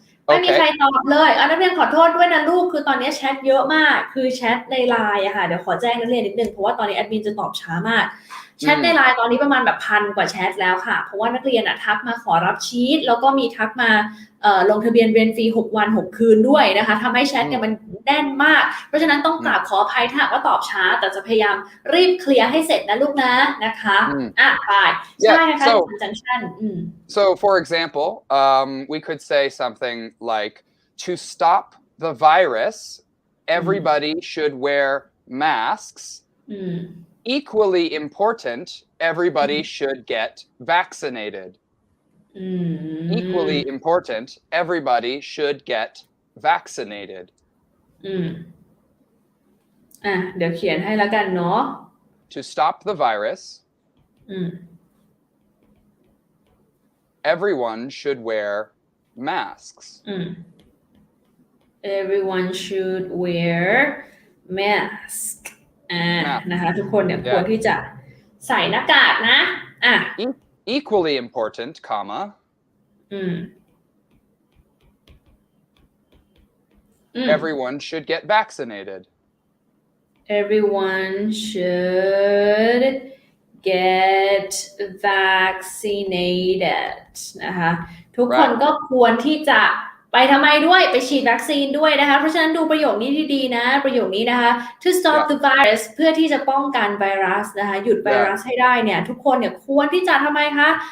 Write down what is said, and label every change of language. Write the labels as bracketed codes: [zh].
[th] ไม่มีใครตอบเลยนักเรียนขอโทษด้วยนะลูกคือตอนนี้แชทเยอะมากคือแชทในไลน์อะค่ะเดี๋ยวขอแจ้งนักเรียนนิดนึงเพราะว่าตอนนี้แอดมินจะตอบช้ามากแชทในไลน์ตอนนี้ประมาณแบบ1,000 กว่าแชทแล้วค่ะเพราะว่านักเรียนทักมาขอรับชีทแล้วก็มีทักมา ลงทะเบียนเรียนฟรี6 วัน 6 คืนด้วยนะคะทำให้แชทเนี่ยมันแน่นมากเพราะฉะนั้นต้องกราบขออภัยถ้าว่าตอบช้าแต่จะพยายามรีบเคลียร์ให้เสร็จนะลูกนะนะคะไปใช่นะคะ conjunction [en] so for example we could say something like to stop the virus everybody should wear masks equally important everybody should get vaccinated equally important everybody should get vaccinated [th] เดี๋ยวเขียนให้แล้วกันเนาะ [en] to stop the virus everyone should wear masks everyone should wear mask [th] นะคะทุกคนเนี่ยควรที่จะใส่หน้ากากนะ [en] equally important comma everyone should get vaccinated everyone should get vaccinated [th] นะคะทุกคนก็ควรที่จะไปทำไมด้วยไปฉีดวัคซีนด้วยนะคะเพราะฉะนั้นดูประโยคนี้ดีๆนะประโยคนี้นะคะ [en] to stop the virus [th] เพื่อที่จะป้องกันไวรัสนะคะหยุดไวรัสให้ได้เนี่ยทุกคนเนี่ยควรที่จะทำไมคะ